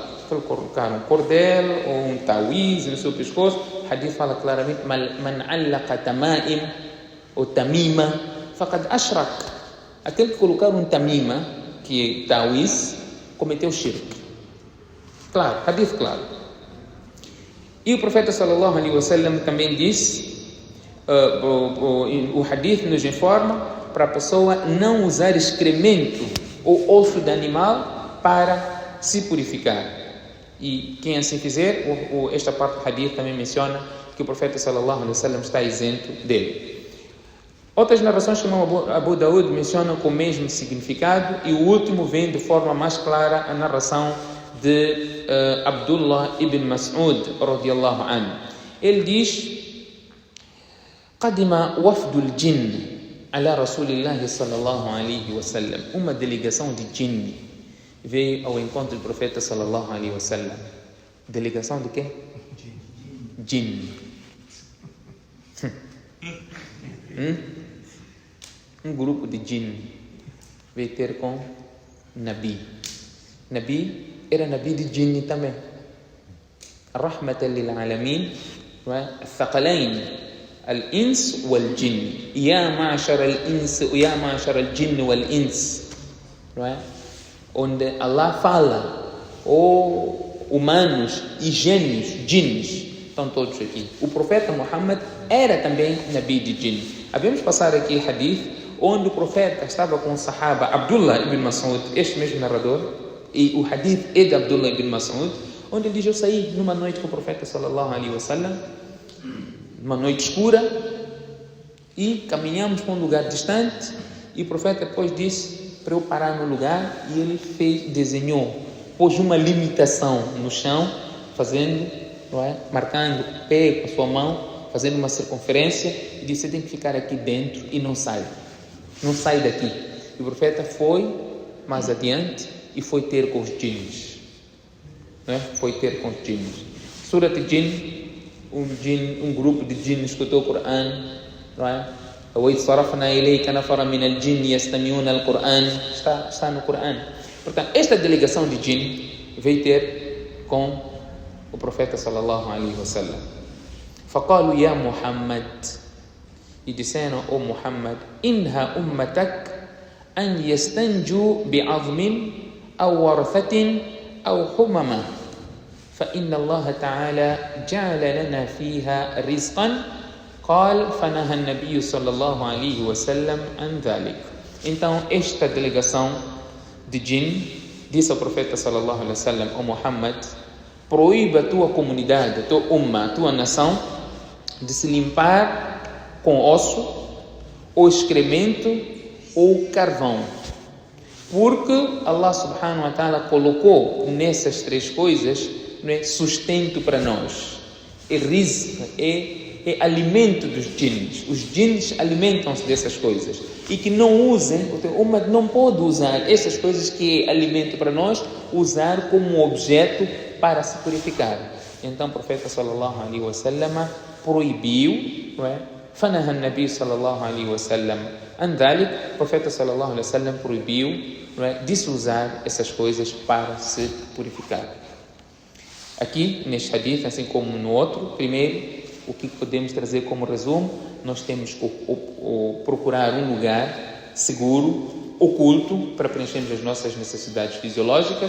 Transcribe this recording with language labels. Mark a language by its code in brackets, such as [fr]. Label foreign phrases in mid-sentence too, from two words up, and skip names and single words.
[pt] Para colocar um cordel ou um tawiz no seu pescoço, o hadith fala claramente: [ar] من علق تمائم أو تميمة فقد أشرك. [pt] Aquele que colocar um tamima, que é tawiz, cometeu shirk. Claro, hadith claro. E o profeta [ar] صلى الله عليه وسلم [pt] também disse, o hadith nos informa para a pessoa não usar excremento ou osso de animal para se purificar. E quem assim fizer, esta parte do hadith também menciona que o profeta [ar] صلى الله عليه وسلم [pt] está isento dele. Outras narrações que Abu Daud mencionam com o mesmo significado, e o último vem de forma mais clara a narração de Abdullah ibn Mas'ud [ar] رضي الله عنه. [pt] Ele diz: [ar] قدم وفد الجن على رسول الله صلى الله عليه وسلم. [pt] Uma delegação de jinn veio ao encontro do profeta [ar] صلى الله عليه وسلم. [pt] Delegação de quê? Jinn. Um grupo de jinn veio ter com Nabi. Nabi era Nabi de jinn também. [ar] رحمة للعالمين, الثقلين الإنس والجن يا معشر الإنس ويا معشر الجن والإنس. [pt] onde Allah fala, ou humanos e gênios, jinns, estão todos aqui. O profeta Muhammad era também Nabi de jinn. Havemos passar aqui hadith, onde o profeta estava com o sahaba Abdullah ibn Mas'ud, este mesmo narrador, e o hadith é de Abdullah ibn Mas'ud, onde ele diz: eu saí numa noite com o profeta [ar] صلى الله عليه وسلم, [pt] numa noite escura, e caminhamos para um lugar distante, e o profeta depois disse para eu parar no lugar, e ele desenhou, pôs uma limitação no chão, fazendo, não é, marcando o pé com a sua mão, fazendo uma circunferência, e disse: você tem que ficar aqui dentro e não sai daqui. E o profeta foi mais adiante e foi ter com os jinns, foi ter com os jinns. Surat Jinn, um grupo de jinns escutou o Coran, não é? [ar] وَإِذْ صَرَفْنَا إِلَيْكَ نَفَرًا مِنَ الْجِنِّ يَسْتَمِعُونَ الْقُرْآنَ, [pt] está no Coran. Portanto, esta delegação de jinn veio ter com o profeta [ar] صلى الله عليه وسلم. فَقَالُوا يَا مُحَمَّدْ, [pt] e disseram: ó Muhammad, [ar] انه أمتك أن يستنجوا بعظم أو روثة أو حممة فإن الله تعالى جعل لنا فيها رزقا. قال فنهى النبي صلى الله عليه وسلم عن ذلك. [pt] Então esta delegação de jinn disse ao profeta [ar] صلى الله عليه وسلم: [pt] ó Muhammad, proíba a tua comunidade, a tua umma, a tua nação de se limpar com osso, ou excremento, ou carvão, porque Allah [ar] سبحانه وتعالى [pt] colocou nessas três coisas, não é, sustento para nós. É rizq, é alimento dos jinns. Os jinns alimentam-se dessas coisas, e que não usem, uma não pode usar essas coisas que é alimento para nós, usar como objeto para se purificar. Então o profeta [ar] صلى الله عليه وسلم [pt] proibiu, não é? [ar] فنهى النبي صلى الله عليه وسلم عن ذلك. [pt] O profeta [ar] صلى الله عليه وسلم [pt] proibiu, não é, de se usar essas coisas para se purificar. Aqui neste hadith, assim como no outro, primeiro, o que podemos trazer como resumo: nós temos que procurar um lugar seguro, oculto, para preenchermos as nossas necessidades fisiológicas.